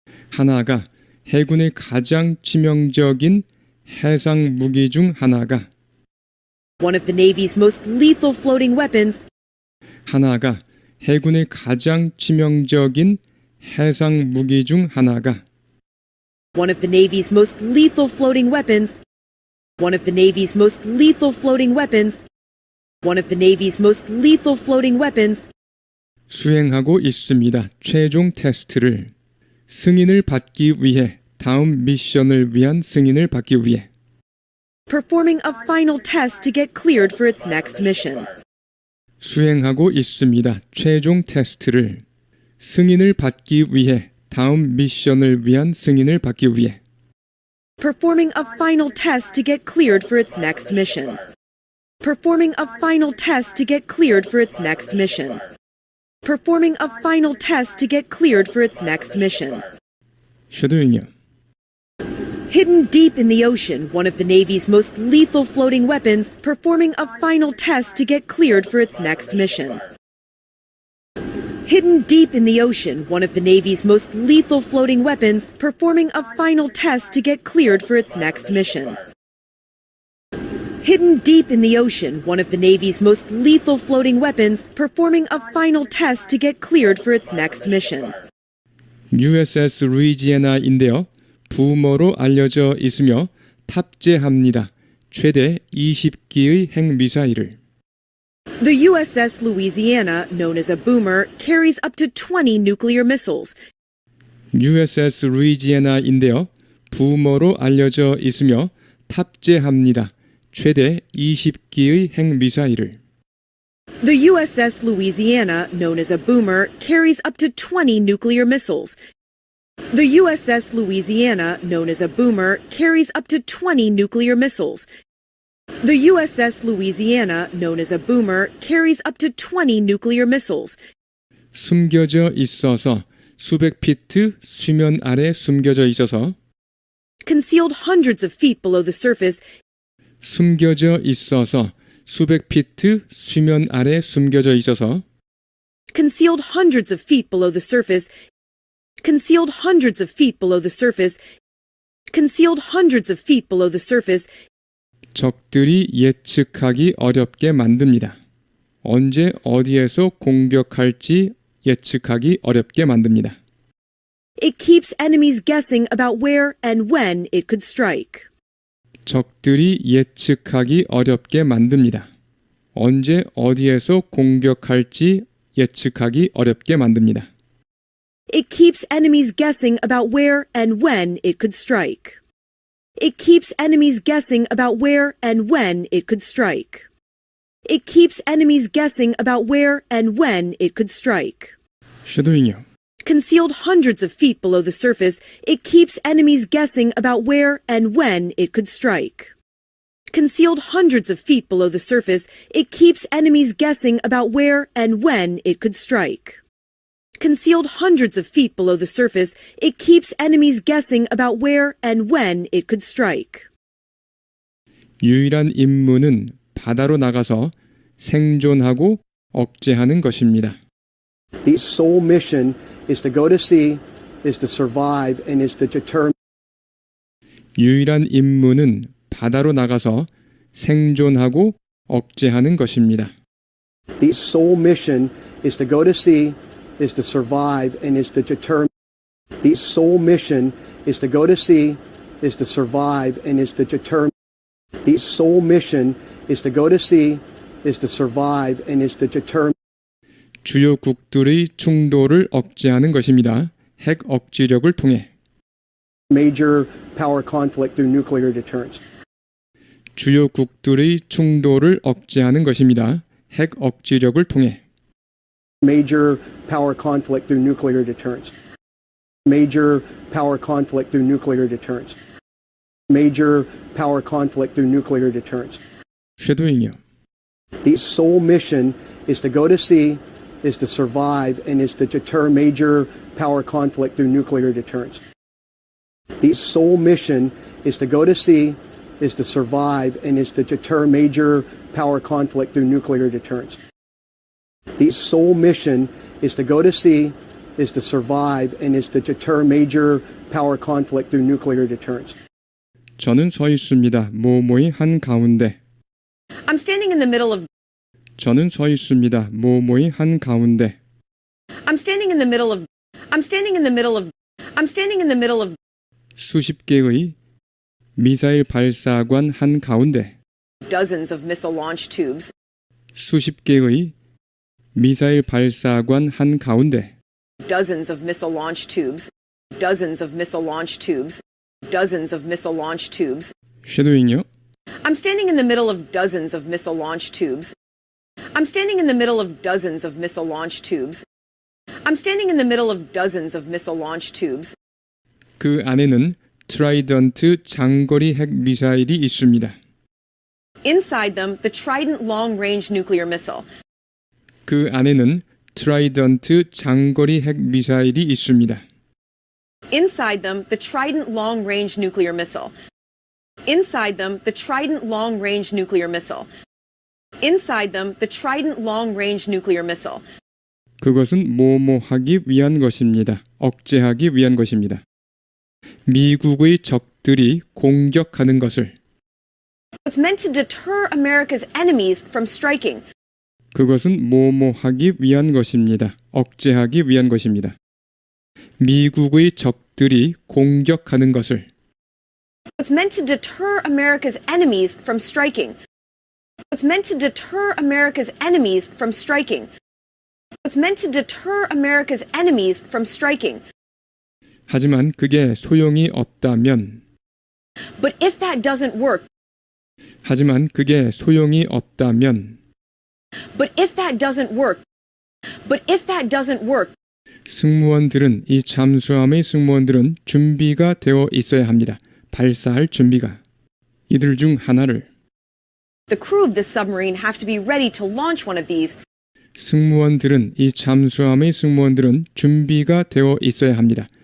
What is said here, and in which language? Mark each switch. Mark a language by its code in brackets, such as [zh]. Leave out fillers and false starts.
[ko] 하나가 해군의 가장 치명적인 해상 무기 중 하나가 [en] One of the Navy's most lethal floating weapons. [ko] 하나가 해군의 가장 치명적인 해상 무기 중 하나가 [en] One of the Navy's most lethal floating weapons. One of the Navy's most lethal floating weapons. One of the Navy's most lethal floating weapons. [ko] 수행하고 있습니다. 최종 테스트를 승인을 받기 위해 다음 미션을 위한 승인을 받기 위해 [en] Performing a final test to get cleared for its next mission. [ko] 수행하고 있습니다. 최종 테스트를 승인을 받기 위해 다음 미션을 위한 승인을 받기 위해 [en] performing a final test to get cleared for its next mission. Performing a final test to get cleared for its next mission. Performing a final test to get cleared for its next mission. [ko] 쉐도잉이요. [en] Hidden deep in the ocean, one of the Navy's most lethal floating weapons, performing a final test to get cleared for its next mission. Hidden deep in the ocean, one of the Navy's most lethal floating weapons, performing a final test to get cleared for its next mission. Hidden deep in the ocean, one of the Navy's most lethal floating weapons, performing a final test to get cleared for its next mission. [ko] USS 루이지애나인데요. 부모로 알려져 있으며 탑재합니다. 최대 20기의 핵미사일을. [en] The USS Louisiana, known as a boomer, carries up to 20 nuclear missiles. [ko] USS 루이지애나인데요. 부모로 알려져 있으며 탑재합니다. 최대 20기의 핵미사일을. [en] The USS Louisiana, known as a boomer, carries up to 20 nuclear missiles. The USS Louisiana, known as a boomer, carries up to 20 nuclear missiles. The USS Louisiana, known as a boomer, carries up to 20 nuclear missiles. [ko] 숨겨져 있어서 수백 피트 수면 아래 숨겨져 있어서 [en] Concealed hundreds of feet below the surface, [ko] 숨겨져 있어서 수백 피트 수면 아래 숨겨져 있어서 [en] concealed hundreds of feet below the surface, concealed hundreds of feet below the surface, concealed hundreds of feet below the surface, [ko] 적들이 예측하기 어렵게 만듭니다. 언제 어디에서 공격할지 예측하기 어렵게 만듭니다. [en] It keeps enemies guessing about where and when it could strike. [ko] 적들이 예측하기 어렵게 만듭니다. 언제 어디에서 공격할지 예측하기 어렵게 만듭니다. [en] It keeps enemies guessing about where and when it could strike. It keeps enemies guessing about where and when it could strike. It keeps enemies guessing about where and when it could strike. [ko] 쉐도잉이요. [en] Concealed hundreds of feet below the surface, it keeps enemies guessing about where and when it could strike. Concealed hundreds of feet below the surface, it keeps enemies guessing about where and when it could strike. Concealed hundreds of feet below the surface, it keeps enemies guessing about where and when it could strike. [ko] 유일한 임무는 바다로 나가서 생존하고 억제하는 것입니다. [en] The sole mission is to go to sea, is to survive, and is to deter. [ko] 유일한 임무는 바다로 나가서 생존하고 억제하는 것입니다. [en] The sole mission is to go to sea, is to survive, and is to deter. The sole mission is to go to sea, is to survive, and is to deter. The sole mission is to go to sea, is to survive, and is to deter. [ko] 주요국들의 충돌을 억제하는 것입니다. 핵 억지력을 통해. [en] Major power conflict through nuclear deterrence. [ko] 주요국들의 충돌을 억제하는 것입니다. 핵 억지력을 통해. [en] Major power conflict through nuclear deterrence. Major power conflict through nuclear deterrence. Major power conflict through nuclear deterrence. [ko] 쉐도잉이요. [en] The sole mission is to go to sea, is to survive, and is to deter major power conflict through nuclear deterrence. The sole mission is to go to sea, is to survive, and is to deter major power conflict through nuclear deterrence. The sole mission is to go to sea, is to survive, and is to deter major power conflict through nuclear deterrence. [ko] 저는 서 있습니다. 뭐뭐의 한 가운데. [en] I'm standing in the middle of [ko] 저는 서 있습니다. 뭐뭐의 한 가운데. [en] I'm standing in the middle of I'm standing in the middle of I'm standing in the middle of [ko] 수십 개의 미사일 발사관 한 가운데. [en] dozens of missile launch tubes. [ko] 수십 개의 미사일 발사관 한 가운데. [en] Dozens of missile launch tubes. Dozens of missile launch tubes. Dozens of missile launch tubes. [ko] 쉐도잉이요. [en] I'm standing in the middle of dozens of missile launch tubes. I'm standing in the middle of dozens of missile launch tubes. I'm standing in the middle of dozens of missile launch tubes. [ko] 그 안에는 트라이던트 장거리 핵 미사일이 있습니다. [en] Inside them, the Trident long-range nuclear missile. [ko] 그 안에는 트라이던트 장거리 핵 미사일이 있습니다. [en] Inside them, the Trident long-range nuclear missile. Inside them, the Trident long-range nuclear missile. Inside them, the Trident long-range nuclear missile. [ko] 그것은 뭐뭐하기 위한 것입니다. 억제하기 위한 것입니다. 미국의 적들이 공격하는 것을 [en] It's meant to deter America's enemies from striking. [ko] 그것은 뭐뭐하기 위한 것입니다. 억제하기 위한 것입니다. 미국의 적들이 공격하는 것을 [en] It's meant to deter America's enemies from striking. It's meant to deter America's enemies from striking. It's meant to deter America's enemies from striking. [ko] 하지만 그게 소용이 없다면 [en] But if that doesn't work, [ko] 하지만 그게 소용이 없다면 [en] but if that doesn't work, but if that doesn't work, [ko] 승무원들은 이 잠수함의 승무원들은 준비가 되어 있어야 합니다. 발사할 준비가. 이들 중 하나를 [en] the crew of this submarine have to be ready to launch one of these. [ko] 승무원들은 이 잠수함의 승무원들은 준비가 되어 있어야 합니다.